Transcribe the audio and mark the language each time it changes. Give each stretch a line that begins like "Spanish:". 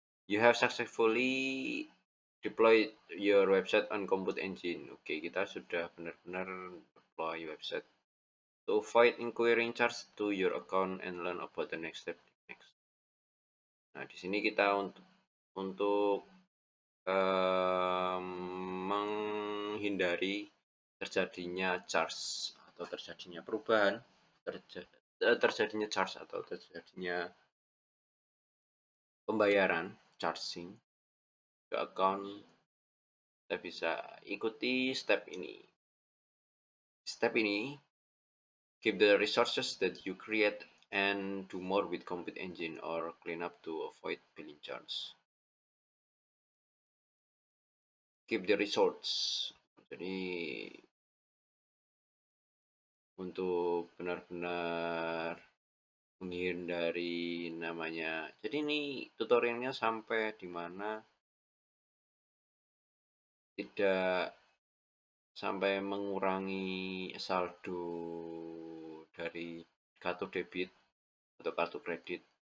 English: You have successfully deployed your website on Compute Engine.
Indonesian: Oke, kita sudah benar-benar
English: deploy website. To avoid inquiring charge to your account and learn about the next step.
Indonesian: Nah, di sini kita untuk menghindari terjadinya charge atau terjadinya perubahan, terjadinya charge atau terjadinya pembayaran charging ke account, kita bisa ikuti step ini.
English: Step
Indonesian: ini,
English: keep the resources that you create and do more with Compute Engine or clean up to avoid billing charge. Keep the resource.
Indonesian: Jadi untuk benar-benar menghindari namanya. Jadi ini tutorialnya sampai di mana tidak sampai mengurangi saldo dari kartu debit atau kartu kredit.